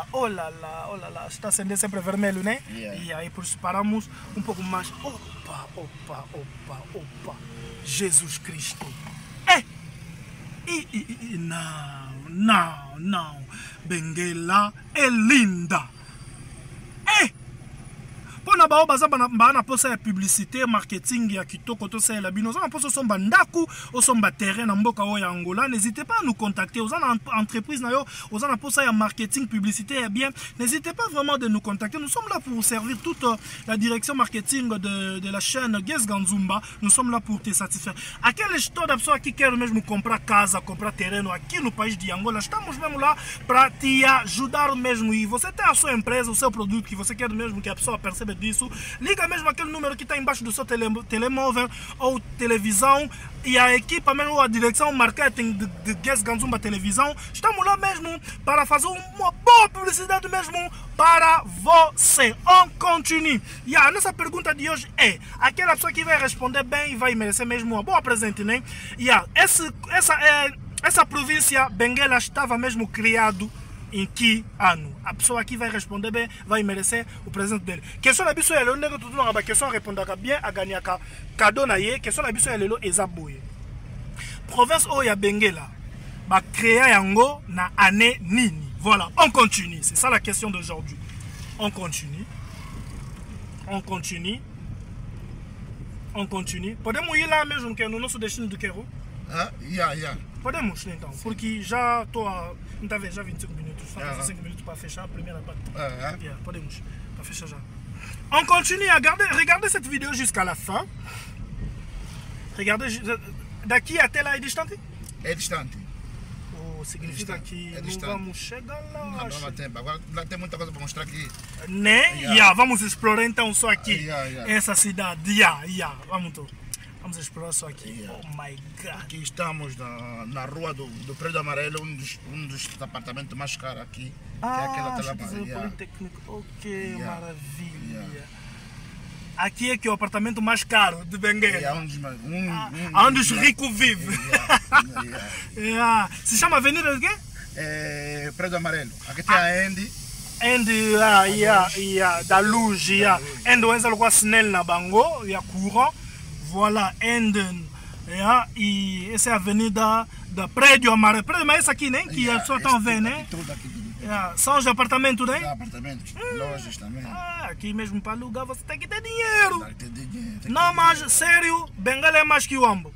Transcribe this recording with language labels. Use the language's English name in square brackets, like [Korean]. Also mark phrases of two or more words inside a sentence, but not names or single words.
[Portuguese] Está sendo sempre vermelho, né? [English] Yeah. [Portuguese] E aí por isso paramos um pouco mais. Opa. Jesus Cristo. Não. Benguela é linda. [Lingala] Pona bao baza bana posa ya [French] publicité marketing [Lingala] ya kitoko to sala bino za na posa somba ndaku o somba terrain na mboka o ya Angola. [French] N'hésitez pas à nous contacter. Aux entreprises [Lingala] na yo, aux na posa ya marketing publicité ya bien. [French] N'hésitez pas vraiment de nous contacter. Nous sommes là pour servir toute la direction marketing de la chaîne Ges Ganzumba. Nous sommes là pour te satisfaire. [Portuguese] Aquele história da pessoa que quer mesmo comprar casa, comprar terreno aqui no país de Angola, estamos mesmo lá para te ajudar mesmo. E você tem a sua empresa, o seu produto que você quer mesmo que a pessoa perceba disso, liga mesmo aquele número que está embaixo do seu telemóvel ou televisão e a equipa mesmo, a direção marketing de Guess Ganzumba Televisão, estamos lá mesmo para fazer uma boa publicidade mesmo para você. [French] On continue. [Portuguese] E a nossa pergunta de hoje é, aquela pessoa que vai responder bem e vai merecer mesmo uma boa presente, né? E essa província Benguela estava mesmo criado em que ano? A pessoa aqui vai responder bem, vai merecer o presente dele. [Lingala] Question na biso ya lelo ndenge tutu na ba question répondaka bien a gagner ka cadeau na ye. Question na biso ya lelo ezaboye. Province o ya Benguela ba créer yango na année nini? [French] Voilà, on continue. C'est ça la question d'aujourd'hui. On continue. On continue. On continue. [Portuguese] Podemos ir lá mesmo que é no nosso destino do Quero? Podemos então, porque já estou a. Não tá vendo, já 25 minutos. Faltam 5 minutos para fechar a primeira parte. Podemos, para fechar já. [French] On continue à regarder cette vidéo jusqu'à la fin. Regardez, [Portuguese] daqui até lá é distante? É distante. Significa que não vamos chegar lá. Não dá tempo. Agora lá tem muita coisa para mostrar aqui. Né? Vamos explorar então só aqui. Essa cidade. Vamos explorar só aqui. [English] Oh my God. [Portuguese] Aqui estamos na rua do Prédio Amarelo, um dos apartamentos mais caros aqui. Que é aquela Politécnico. Ok, maravilha. Aqui é que é o apartamento mais caro de Benguela. Onde os ricos vivem. Se chama Avenida de quê? Prédio Amarelo. Aqui tem a Andy. Da luz, [Lingala] Andy wenza lokwa snell na bango, courant. [Portuguese] Voilà, Andy. E essa é a avenida da Prédio Amarelo. Prédio Amarelo é essa aqui, né? Que as pessoas estão vendo, né? São os apartamentos, né? Apartamentos, lojas também. Aqui mesmo para alugar você tem que ter dinheiro. Não, mas sério, Benguela é mais que o Uambo.